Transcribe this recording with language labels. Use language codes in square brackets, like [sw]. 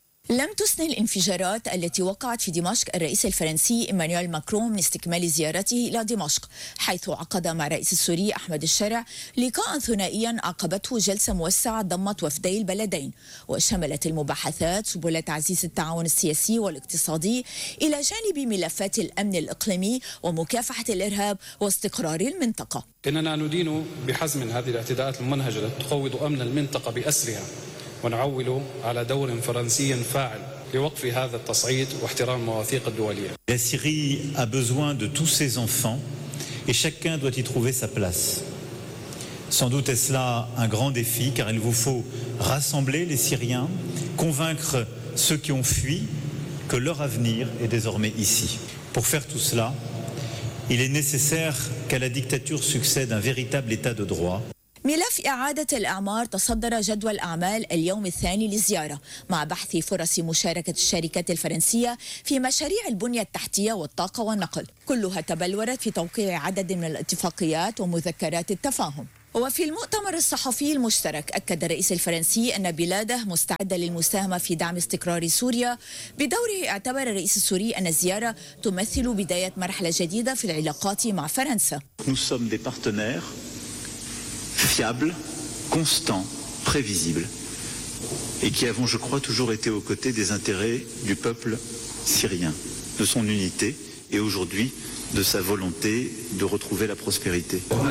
[ar] لم تسن الانفجارات التي وقعت في دمشق الرئيس الفرنسي إيمانويل ماكرون من استكمال زيارته إلى دمشق، حيث عقد مع الرئيس السوري أحمد الشرع لقاء ثنائيا عقبته جلسة موسعة ضمت وفدي البلدين، وشملت المباحثات سبل تعزيز التعاون السياسي والاقتصادي إلى جانب ملفات الأمن الإقليمي ومكافحة الإرهاب واستقرار المنطقة. إننا ندين بحزم هذه الاعتداءات الممنهجة التي تقوض أمن المنطقة بأسرها، ونعول على دور فرنسي فاعل لوقف هذا التصعيد واحترام المواثيق الدولية. [fr] La Syrie a besoin de tous ses enfants et chacun doit y trouver sa place. Sans doute est-ce là un grand défi car il vous faut rassembler les Syriens, convaincre ceux qui ont fui que leur avenir est désormais ici. Pour faire tout cela, il est nécessaire qu'à la dictature succède un véritable état de droit. [ar] ملف إعادة الإعمار تصدر جدول أعمال اليوم الثاني للزيارة، مع بحث فرص مشاركة الشركات الفرنسية في مشاريع البنية التحتية والطاقة والنقل، كلها تبلورت في توقيع عدد من الاتفاقيات ومذكرات التفاهم. وفي المؤتمر الصحفي المشترك أكد الرئيس الفرنسي أن بلاده مستعدة للمساهمة في دعم استقرار سوريا. بدوره اعتبر الرئيس السوري أن الزيارة تمثل بداية مرحلة جديدة في العلاقات مع فرنسا. [fr] fiable, constant, prévisible et qui avons je crois toujours été aux côtés des intérêts du peuple syrien, de son unité et aujourd'hui de sa volonté de retrouver la prospérité.